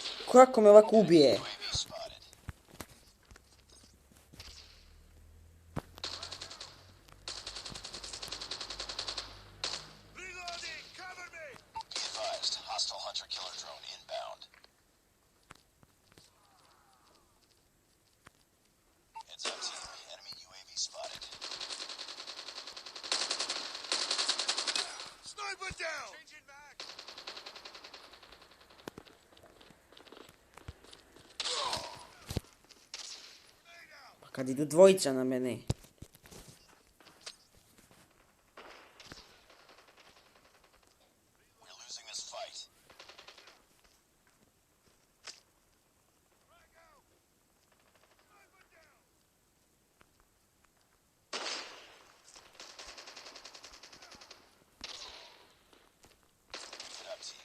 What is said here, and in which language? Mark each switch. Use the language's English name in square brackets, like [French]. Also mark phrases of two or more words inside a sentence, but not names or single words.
[Serbian] Kako me ovako ubije? [English] Reloading! Cover me! Be advised, hostile hunter-killer drone inbound. Heads up, team. Enemy UAV spotted. Sniper down! Changing back! [Serbian] Pa kad idu dvojica na mene. [English] We're losing this fight. Get up, team.